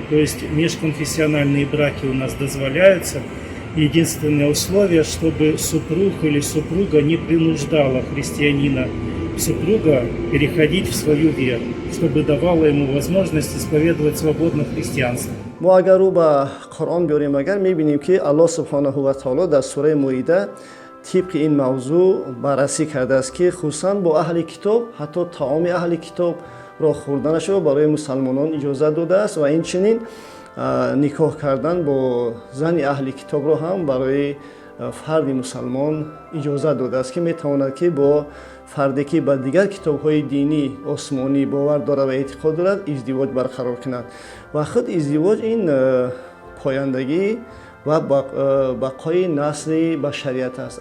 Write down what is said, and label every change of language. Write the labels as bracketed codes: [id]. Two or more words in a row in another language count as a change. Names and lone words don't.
[ru] То есть межконфессиональные браки у нас дозволяются. Единственное условие, чтобы супруг или супруга не принуждала христианина супруга переходить в свою веру, чтобы давала ему возможность исповедовать свободно христианство. [fa] ما اگر رو به قرآن بیاریم اگر میبینیم که [ar] الله سبحانه و تعالی [fa] در سوره مائده طبق این موضوع بررسی کرده است که خصوصا با اهل کتاب حتی طعام اهل کتاب را خوردنش را برای مسلمانان اجازه داده است و این چنین نکاح کردن با زن اهل کتاب را هم برای فرد مسلمان اجازه داده است که میتواند که با فردی که با دیگر کتاب‌های دینی آسمانی باور دارد و اعتقاد دارد ازدواج برقرار کند و خود ازدواج این پایندگی و بقای نسل بشریت است.